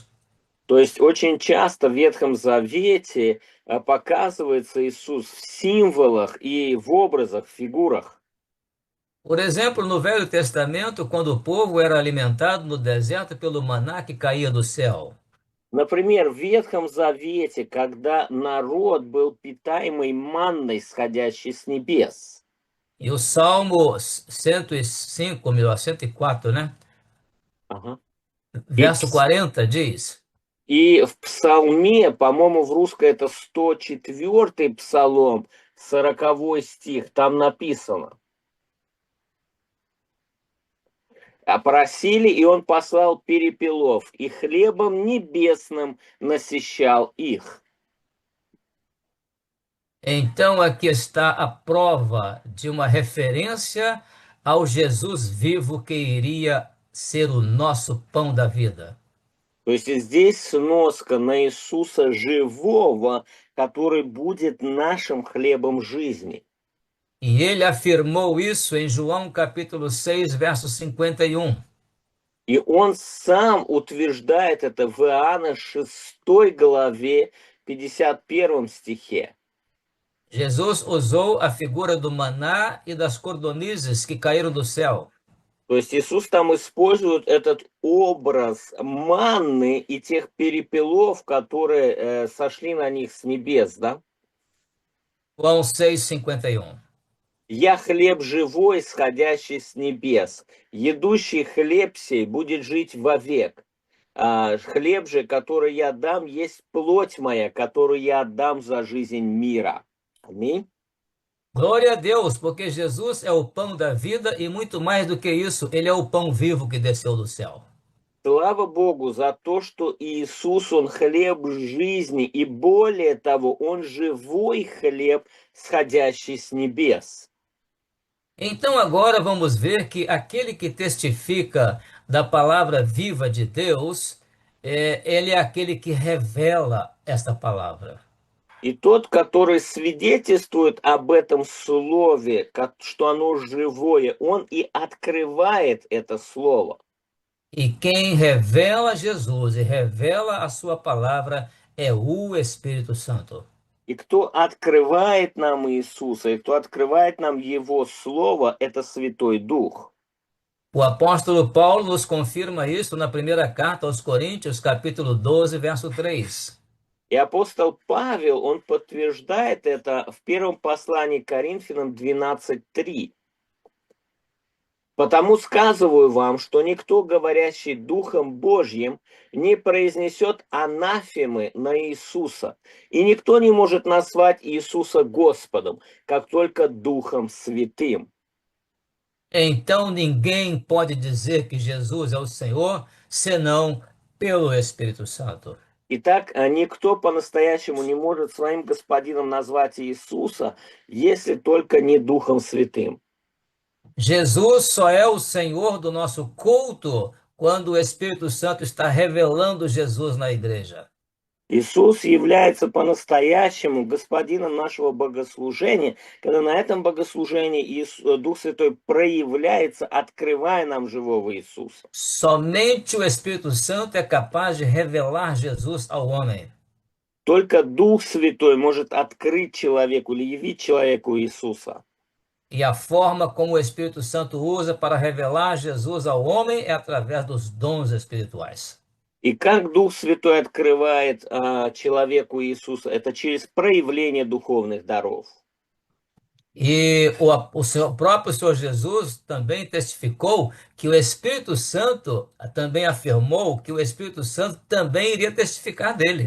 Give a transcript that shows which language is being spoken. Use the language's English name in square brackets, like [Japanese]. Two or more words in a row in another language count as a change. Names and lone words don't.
[Russian] То есть очень часто в Ветхом Завете показывается Иисус в символах и в образах, в фигурах. [Portuguese] Por exemplo, no Velho Testamento, quando o povo era alimentado no deserto pelo maná que caía do céu. [Russian] Например, в Ветхом Завете, когда народ был питаемый манной, сходящей с небес. [Portuguese] E o Salmo 105, melhor, 104, né? Ага. Verso 40 diz: [Russian] И в Псалме, по-моему, в русской это 104-й Псалом, 40 стих, там написано. Просили, и он послал перепелов, и хлебом небесным насыщал их. [Portuguese] Então aqui está a prova de uma referência ao Jesus vivo que iria ser o nosso pão da vida. [Russian] То есть здесь сноска на Иисуса живого, который будет нашим хлебом жизни. [Portuguese] E ele afirmou isso em João capítulo 6, verso 51. [Russian] И он сам утверждает это в Иоанна 6 главе 51 стихе. [Portuguese] Jesus usou a figura do maná e das cordonizes que caíram do céu. [Russian] То есть Иисус там использует этот образ манны и тех перепелов, которые сошли на них с небес, да? João 6, 51. «Я хлеб живой, сходящий с небес. Едущий хлеб сей будет жить вовек. Хлеб же, который я дам, есть плоть моя, которую я отдам за жизнь мира». Аминь. [Portuguese] Glória a Deus, porque Jesus é o pão da vida e muito mais do que isso, ele é o pão vivo que desceu do céu. [Russian] Слава Богу за то, что Иисус, Он хлеб жизни, и более того, Он живой хлеб, сходящий с небес. [Portuguese] Então agora vamos ver que aquele que testifica da palavra viva de Deus, ele é aquele que revela esta palavra. [Russian] И тот, который свидетельствует об этом слове, что оно живое, он и открывает это слово. [Portuguese] E quem revela Jesus e revela a sua palavra é o Espírito Santo. [Russian] И кто открывает нам Иисуса, и кто открывает нам Его Слово, это Святой Дух. [Portuguese] O apóstolo Paulo nos confirma isso na primeira carta aos Coríntios, capítulo 12, verso 3. [Russian] И апостол Павел, он подтверждает это в первом послании к Коринфянам 12:3. «Потому сказываю вам, что никто, говорящий Духом Божьим, не произнесет анафемы на Иисуса, и никто не может назвать Иисуса Господом, как только Духом Святым». [Portuguese] Então ninguém pode dizer que Jesus é o Senhor, senão pelo Espírito Santo. [Russian] Итак, никто по-настоящему не может своим господином назвать Иисуса, если только не Духом Святым. [Portuguese] Jesus só é o Senhor do nosso culto quando o Espírito Santo está revelando Jesus na igreja. [Russian] Иисус является по-настоящему господином нашего богослужения, когда на этом богослужении Дух Святой проявляется, открывая нам живого Иисуса. [Portuguese] Somente o Espírito Santo é capaz de revelar Jesus ao homem. [Russian] Только Дух Святой может открыть человеку или явить человеку Иисуса. [Portuguese] E a forma como o Espírito Santo usa para revelar Jesus ao homem é através dos dons espirituais. [Russian] И как Дух Святой открывает человеку Иисуса, это через проявление духовных даров. [Portuguese] E o próprio Senhor Jesus também testificou que o Espírito Santo também afirmou que o Espírito Santo também iria testificar dele.